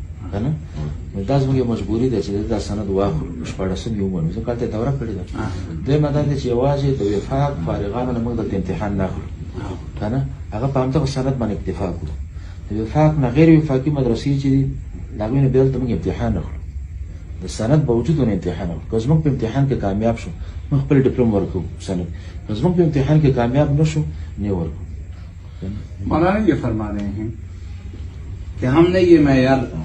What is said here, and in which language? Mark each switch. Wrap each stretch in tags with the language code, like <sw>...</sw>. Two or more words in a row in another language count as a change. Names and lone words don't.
<ps>که نه نو دا زموږ یو مجبوري ده چې دا سند واخلو شپاړسم یې ومنو ځکه هلته یې دوره کړې ده دویمه دا دی چې یوازې د وفاق فارغانو نه موږ دلته امتحان نه اخلو که نه هغه په همدغه سند باندې اکتفا کړو د وفاق نه غیر وفاقي مدرسې چې دي د هغوی نه بیا دلته موږ امتحان اخلو د سند باوجود ونه امتحان اخلو که زموږ په امتحان کې کامیاب شو موږ خپل ډیپلوم ورکو سند که زموږ په امتحان کې کامیاب نه شو نه ورکو</ps> <ur>مولانا یہ فرما رہے ہیں کہ ہم نے یہ معیار</ur>